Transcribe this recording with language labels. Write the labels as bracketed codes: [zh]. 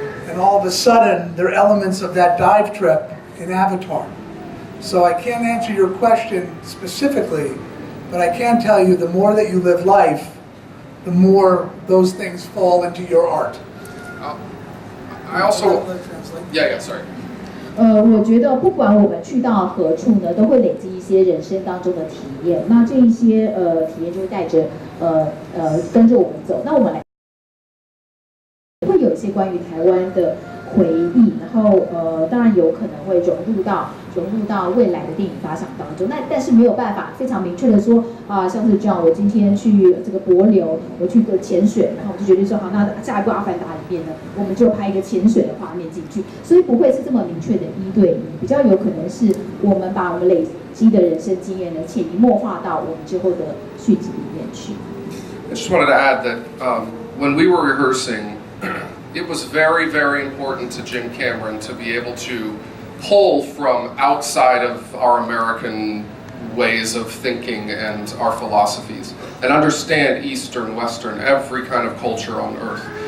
[en] And all of a sudden, there are elements of that dive trip in Avatar. So I can't answer your question specifically, but I can tell you the more that you live life, the more those things fall into your art. I also, yeah, sorry. [zh] 我觉得不管我们去到何处呢，都会累积一些人生当中的体验。那这一些体验就会带着跟着我们走。那我们来会有一些关于台湾的回忆，然后当然有可能会融入到未来的电影发想当中。那但是没有办法非常明确的说啊，像是这样，我今天去这个帛琉，我去个潜水，然后我就决定说好，那下一部《阿凡达》里面呢，我们就拍一个潜水的画面进去，所以不会是这么明确的1对1，比较有可能是我们把我们累积的人生经验呢，潜移默化到我们之后的续集里面去。 [en] I just wanted to add that when we were rehearsing, it was very, very important to Jim Cameron to be able to pull from outside of our American ways of thinking and our philosophies and understand Eastern, Western, every kind of culture on earth.